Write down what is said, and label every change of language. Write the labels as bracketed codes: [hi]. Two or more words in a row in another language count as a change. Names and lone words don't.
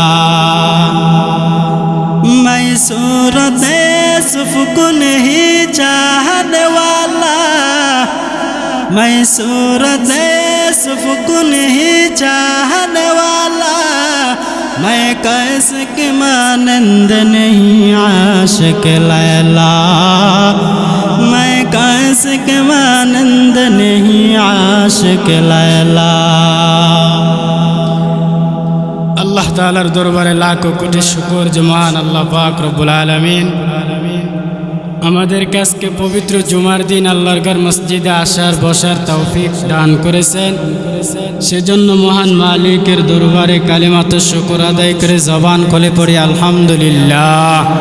[ur] میں صورت یوسف کو نہیں چاہنے والا، میں صورت یوسف کو نہیں چاہنے والا، میں کیسے کے مانند نہیں عاشق لیلا، میں کیسے کے مانند نہیں عاشق لیلا. [bn] আল্লাহ তাআলার দরবারে লাখো কোটি শুকর যে মহান আল্লাহ পাক [ar] رب العالمين [bn] আমাদেরকে আজকে পবিত্র জুমার দিন আল্লাহর ঘর মসজিদে আসার বসার তৌফিক দান করেছেন। সেজন্য মহান মালিকের দরবারে কালিমাত শুকর আদায় করে জবান খুলে পড়ি আলহামদুলিল্লাহ।